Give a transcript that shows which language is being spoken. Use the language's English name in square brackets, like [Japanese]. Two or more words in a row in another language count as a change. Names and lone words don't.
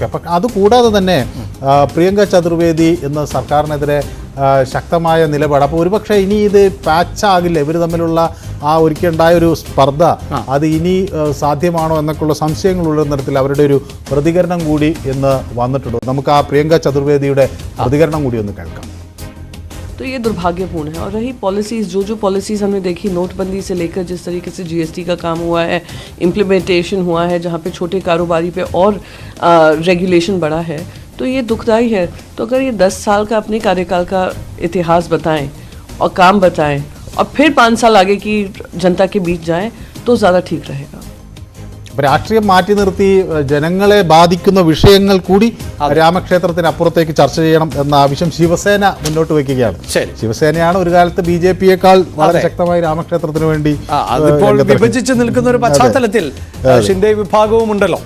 [Malayalam] അപ്പം അതുകൂടാതെ തന്നെ പ്രിയങ്ക ചതുർവേദി എന്ന സർക്കാരിനെതിരെ ശക്തമായ നിലപാട്. അപ്പോൾ ഒരുപക്ഷെ ഇനി ഇത് പാച്ചാകില്ല, ഇവർ തമ്മിലുള്ള ആ ഒരിക്കലുണ്ടായ ഒരു സ്പർദ്ധ അത് ഇനി സാധ്യമാണോ എന്നൊക്കെയുള്ള സംശയങ്ങളുള്ള തരത്തിൽ അവരുടെ ഒരു പ്രതികരണം കൂടി എന്ന് വന്നിട്ടുണ്ട്. നമുക്ക് ആ പ്രിയങ്ക ചതുർവേദിയുടെ പ്രതികരണം കൂടി ഒന്ന് കേൾക്കാം. [Hindi] तो ये दुर्भाग्यपूर्ण है। और रही पॉलिसीज़, जो पॉलिसीज़ हमने देखी नोटबंदी से लेकर जिस तरीके से GST का काम हुआ है, इम्प्लीमेंटेशन हुआ है, जहाँ पे छोटे कारोबारी पे और रेगुलेशन बढ़ा है, तो ये दुखदाई है। तो अगर ये 10 साल का अपने कार्यकाल का इतिहास बताएं और काम बताएं और फिर 5 साल आगे की जनता के बीच जाएं तो ज़्यादा ठीक रहेगा. [Malayalam] രാഷ്ട്രീയം മാറ്റി നിർത്തി ജനങ്ങളെ ബാധിക്കുന്ന വിഷയങ്ങൾ കൂടി രാമക്ഷേത്രത്തിന് അപ്പുറത്തേക്ക് ചർച്ച ചെയ്യണം എന്ന ആവശ്യം ശിവസേന മുന്നോട്ട് വയ്ക്കുകയാണ്. ശിവസേനയാണ് ഒരു കാലത്ത് BJPയേക്കാൾ വളരെ ശക്തമായി രാമക്ഷേത്രത്തിന് വേണ്ടി വിഭജിച്ച് നിൽക്കുന്ന ഒരു പശ്ചാത്തലത്തിൽ ഷിൻഡെ വിഭാഗവും ഉണ്ടല്ലോ.